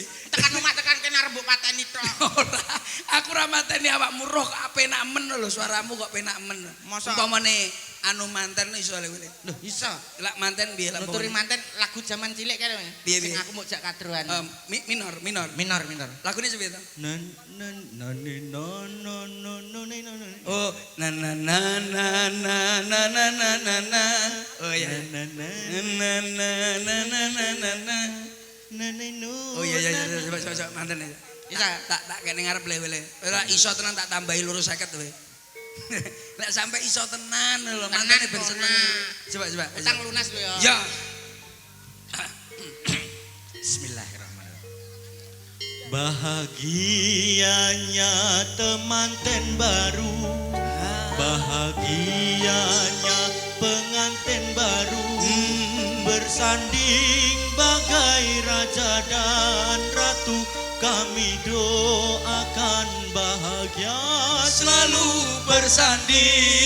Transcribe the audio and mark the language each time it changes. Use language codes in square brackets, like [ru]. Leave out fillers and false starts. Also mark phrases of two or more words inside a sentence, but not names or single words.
[jv] Tekan omah tekan kene arep mbok pateni tok. Ora, aku ra mateni awakmu roh kok penak men lho suaramu kok penak men. Masa- Umpamane anu manten iso lho kowe. Lho iso. Lak manten piye lak? Nuturi manten lagu zaman cilik kene. Piye, Sing piye? aku mau jak kadroan. Minor. Minor. Lagune sepiye to? nan nani no no no no no no no Oh, na na na na na na na na na na. Oh iya. na na Na na na na na na na. na na no Oh iya coba manten ya. Bisa. Tak kene ngarep le. Ora iso tenan tak tambahi loro 50 kowe. Lek sampai iso tenan lho mantene ben seneng. Coba. Utang lunas lho ya. Ya. [ar] Bismillahirrahmanirrahim. [id] bahagianya temanten baru bahagianya pengantin baru bersanding bagai raja dan ratu kami doakan bahagia Selalu bersanding